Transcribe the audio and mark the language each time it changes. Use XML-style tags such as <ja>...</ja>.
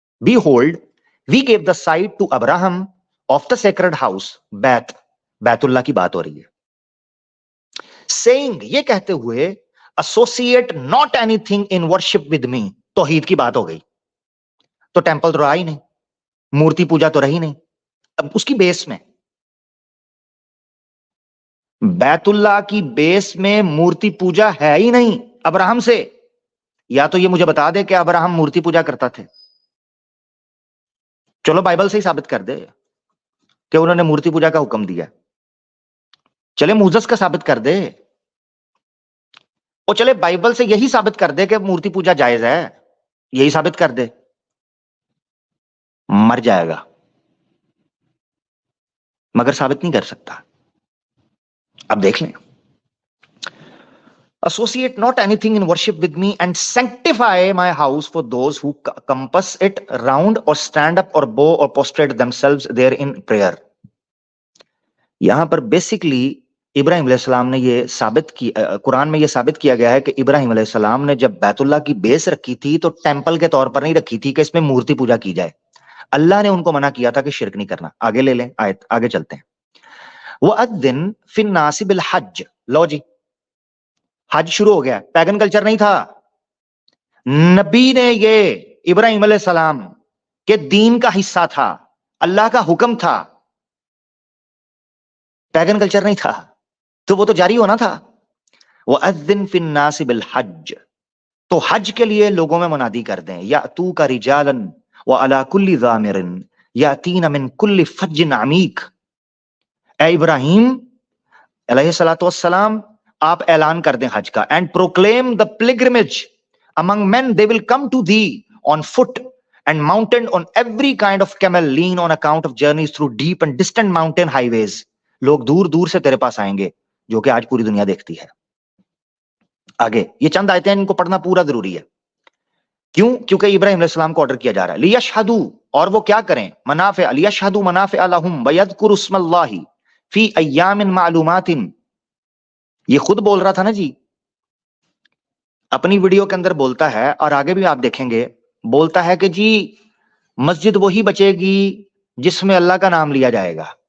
<en>Behold, we gave the site to Abraham of the sacred house,</en> <ur>بیت اللہ کی بات ہو رہی ہے.</ur> <en>Saying,</en> <ur>یہ کہتے ہوئے,</ur> <en>associate not anything in worship with me,</en> <ur>توحید کی بات ہو گئی. تو ٹیمپل تو رہا ہی نہیں, مورتی پوجا تو رہی نہیں. اب اس کی بیس میں بیت اللہ کی بیس میں مورتی پوجا ہے ہی نہیں ابراہم سے. یا تو یہ مجھے بتا دے کہ ابراہم مورتی پوجا کرتا تھے, چلو بائبل سے ہی ثابت کر دے کہ انہوں نے مورتی پوجا کا حکم دیا, چلے موسیٰ کا ثابت کر دے, اور چلے بائبل سے یہی ثابت کر دے کہ مورتی پوجا جائز ہے, یہی ثابت کر دے. مر جائے گا مگر ثابت نہیں کر سکتا. اب دیکھ لیں,</ur> <en>associate not anything in worship with me and sanctify my house for those who compass it round or stand up or bow or prostrate themselves there in prayer.</en> <ur>یہاں پر بیسیکلی ابراہیم علیہ السلام نے یہ ثابت کی, قرآن میں یہ ثابت کیا گیا ہے کہ ابراہیم علیہ السلام نے جب بیت اللہ کی بیس رکھی تھی تو ٹیمپل کے طور پر نہیں رکھی تھی کہ اس میں مورتی پوجا کی جائے. اللہ نے ان کو منع کیا تھا کہ شرک نہیں کرنا. آگے لے لیں آیت, آگے چلتے ہیں.</ur> <ar>وَأَذِّن فِي النَّاسِ بِالْحَجِّ.</ar> <ur>لو جی حج شروع ہو گیا, پیگن کلچر نہیں تھا. نبی نے یہ ابراہیم علیہ السلام کے دین کا حصہ تھا, اللہ کا حکم تھا, پیگن کلچر نہیں تھا, تو وہ تو جاری ہونا تھا.</ur> <ar>وَأَذِّن فِي النَّاسِ بِالْحَجِّ,</ar> <ur>تو حج کے لیے لوگوں میں منادی کر دیں.</ur> <ar>یَأْتُوکَ رِجَالًا وَعَلَى كُلِّ ضَامِرٍ یَأْتِینَ مِن كُلِّ فَجٍّ عَمِیقٍ.</ar> <ur>اے ابراہیم علیہ الصلوۃ والسلام, آپ اعلان کر دیں حج کا.</ur> <en>And proclaim the pilgrimage among men, they will come to thee on foot and mounted on every kind of camel, lean on account of journeys through deep and distant mountain highways.</en> <ur>لوگ دور دور سے تیرے پاس آئیں گے جو کہ آج پوری دنیا دیکھتی ہے. آگے یہ چند آیتیں ان کو پڑھنا پورا ضروری ہے. کیوں؟ کیونکہ ابراہیم علیہ السلام کو آرڈر کیا جا رہا ہے لیشہدوا، اور وہ کیا کریں، منافع،</ur> <ar>لیشہدوا منافع لہم ویذکروا اسم اللہ فی ایام معلومات.</ar> <ur>یہ خود بول رہا تھا نا جی، اپنی ویڈیو کے اندر بولتا ہے، اور آگے بھی آپ دیکھیں گے بولتا ہے کہ جی مسجد وہی بچے گی جس میں اللہ کا نام لیا جائے گا.</ur>